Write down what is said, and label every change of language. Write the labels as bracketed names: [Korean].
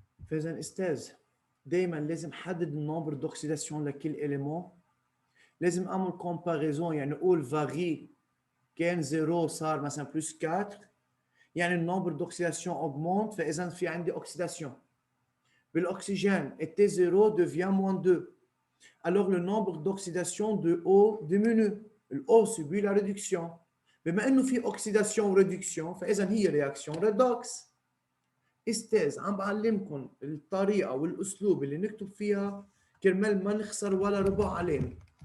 [Arabic] فاذا استاذ دائما لازم حدد النمبر دوكسيداسيون لكل اليمون. لازم اعمل كومباريزون، يعني اقول فاري كان 0 صار مثلا بلس 4، يعني النمبر دوكسيداسيون اوغمونت، فاذا في عندي اوكسيداسيون. [French] بالاكسجين التي 0 devient moins 2. Alors le nombre d'oxydation de O diminue. O subit la réduction. [Arabic] بما انه في اوكسيداسيون وريدكسيون فاذا هي رياكسيون ريدوكس. استاذ عم بعلمكم الطريقه والاسلوب اللي نكتب فيها كرمال ما نخسر ولا ربع علامه.